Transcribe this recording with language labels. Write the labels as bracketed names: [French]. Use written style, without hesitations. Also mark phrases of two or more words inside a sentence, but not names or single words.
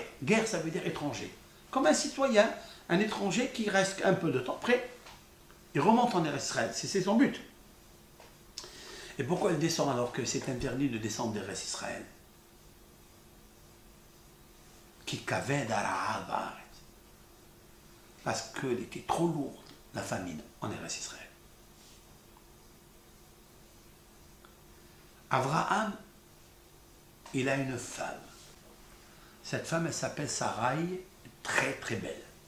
[French] Guerre, ça veut dire étranger. Comme un citoyen, un étranger qui reste un peu de temps, après, il remonte en Israël. C'est son but. Et pourquoi il descend alors que c'est interdit de descendre d'Eretz Israël? [Hebrew] כי כבד הרעב הארץ. [French] Parce qu'elle était trop lourde, la famine, en Eretz Israël. Avraham, il a une femme. Cette femme, elle s'appelle Sarai, très très belle.